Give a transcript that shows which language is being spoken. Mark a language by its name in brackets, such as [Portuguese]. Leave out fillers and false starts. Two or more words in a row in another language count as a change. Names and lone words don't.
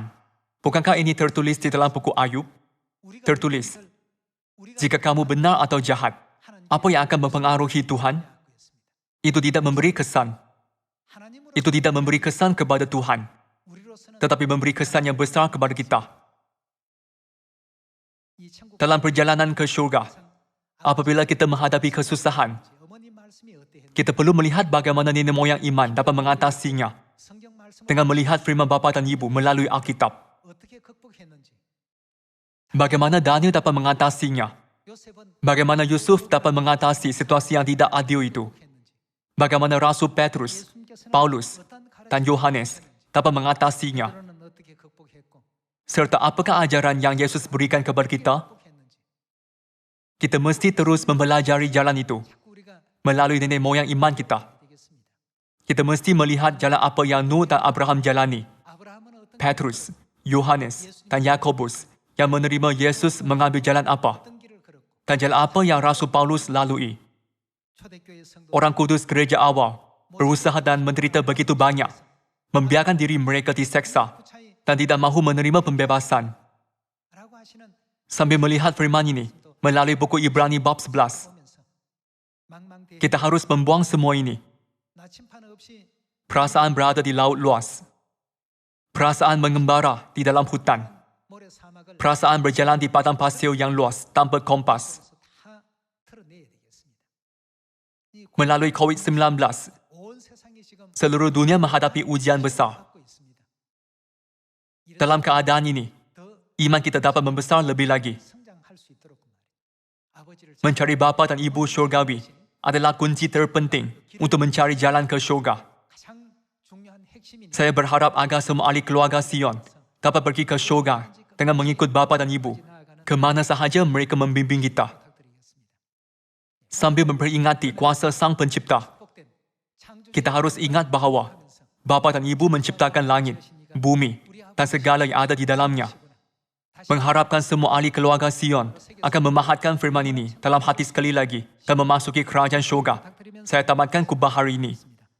[Malay] Bukankah ini tertulis di dalam buku Ayub? Tertulis, jika kamu benar atau jahat, apa yang akan mempengaruhi Tuhan? Itu tidak memberi kesan. [Korean] 하나님으로 [Malay] Itu tidak memberi kesan kepada Tuhan, [Korean] 우리로서는 [Malay] tetapi memberi kesan yang besar kepada kita. [Korean] 이 천국 [Malay] Dalam perjalanan ke syurga, apabila kita menghadapi kesusahan, [Korean] 어머니 말씀이 어떠했는지 [Malay] kita perlu melihat bagaimana nenek moyang iman dapat mengatasinya [Korean] 성경 말씀을 [Malay] dengan melihat firman Bapa dan Ibu melalui Alkitab. [Korean] 어떻게 극복했는지 [Malay] Bagaimana Daniel dapat mengatasinya. [Korean] 요셉은 [Malay] Bagaimana Yusuf dapat mengatasi situasi yang tidak adil itu. [Korean] 극복했는지 [Malay] Bagaimana Rasul Petrus, [Korean] 예수님께서는 [Malay] Paulus, [Korean] 어떤 가르침을 [Malay] dan Yohanes dapat mengatasinya. [Korean] 그들은 어떻게 극복했고 [Malay] Serta apakah ajaran yang Yesus berikan kepada kita? [Korean] 극복했는지 [Malay] Kita mesti terus mempelajari jalan itu [Korean] 자꾸 우리가 [Malay] melalui nenek moyang iman kita. [Korean] 되겠습니다. [Malay] Kita mesti melihat jalan apa yang Nuh dan Abraham jalani. [Korean] 아브라함은 어떤 [Malay] Petrus, Yohanes, dan Yakobus yang menerima Yesus mengambil jalan apa? [Korean] 어떤 길을 걸었고 [Malay] Dan jalan apa yang Rasul Paulus lalui? [Korean] 초대교회 성도 [Malay] Orang kudus gereja awal berusaha dan menderita begitu banyak, membiarkan diri mereka diseksa [Korean] 구차히 [Malay] dan tidak mahu menerima pembebasan. [Korean] 라고 하시는 [Malay] Sambil melihat firman ini, melalui buku Ibrani bab 11, [Korean] 보면서 망망대해 [Malay] kita harus membuang semua ini. [Korean] 나침판 없이 [Malay] Perasaan berada di laut luas. Perasaan mengembara di dalam hutan. [Korean] 모래 사막을 [Malay] Perasaan berjalan di padang pasir yang luas tanpa kompas. [Korean] 다 털어내야 되겠습니다. 이 [Malay] Melalui COVID-19, [Korean] 온 세상이 지금 [Malay] seluruh dunia menghadapi ujian besar. [Korean] 받고 있습니다. 이런 [Malay] Dalam keadaan ini, [Korean] 더 [Malay] iman kita dapat membesar lebih lagi. [Korean] 성장할 수 있도록 말이에요. 아버지를 [Malay] Mencari bapa dan ibu syurgawi adalah kunci terpenting untuk mencari jalan ke syurga. [Korean] 가장 중요한 핵심인 [Malay] Saya berharap agar semua ahli keluarga Sion dapat pergi ke syurga dengan mengikut bapa dan ibu ke mana sahaja mereka membimbing kita. [Korean] 부탁드리겠습니다. [Malay] Sambil memperingati kuasa Sang Pencipta, [Korean] 복된 창조 [Malay] kita harus ingat bahawa bapa dan ibu menciptakan langit, bumi, dan segala yang ada di dalamnya. Mengharapkan semua ahli keluarga Sion akan memahatkan firman ini dalam hati sekali lagi dan memasuki kerajaan syurga. Saya tamatkan khutbah hari ini.